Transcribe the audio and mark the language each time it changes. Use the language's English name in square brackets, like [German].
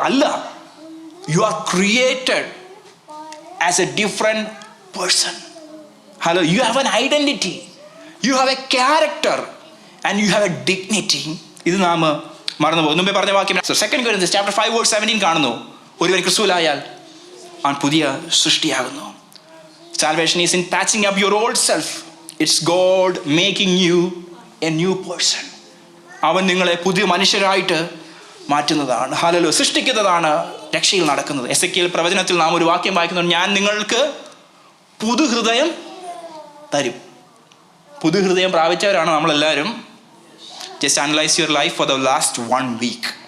[English] അല്ല, you are created as a different person. Hello, you have an identity, you have a character and you have a dignity. [Malayalam] ഇത് നാം മറന്നു പോകും. മുമ്പേ പറഞ്ഞ വാക്യം 2 Corinthians chapter 5 verse 17 കാണുന്നു. ഒരുവൻ ക്രിസ്തുവിലായാൽ അവൻ പുതിയ സൃഷ്ടിയാകുന്നു. [English] Salvation is in patching up your old self. It's God making you a new person. [Malayalam] അവൻ നിങ്ങളെ പുതിയ മനുഷ്യരായിട്ട് മാറ്റുന്നതാണ്. ഹല്ലേലൂയ. സൃഷ്ടിക്കുന്നതാണ് രക്ഷയിൽ നടക്കുന്നത്. എസെക്കിയേൽ പ്രവചനത്തിൽ നാം ഒരു വാക്യം വായിക്കുന്നുണ്ട്, ഞാൻ നിങ്ങൾക്ക് പുതുഹൃദയം തരും. പുതുഹൃദയം പ്രാപിച്ചവരാണ് നമ്മളെല്ലാവരും. [English] Just analyse your life for the last 1 week.